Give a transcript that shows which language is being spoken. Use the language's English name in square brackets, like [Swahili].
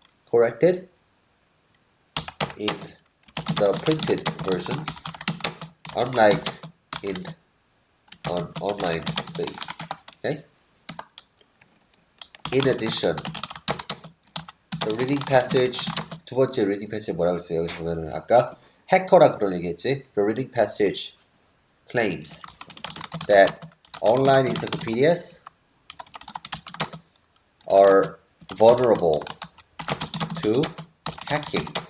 [English] Corrected in the printed versions, unlike in an online space. Okay? In addition, the reading passage, [Korean] 두 번째 [English] reading passage [Korean] 뭐라고 했어요? 여기서 보면은 아까 해커라 그런 얘기했지? [English] The reading passage claims that online encyclopedias are vulnerable to hacking.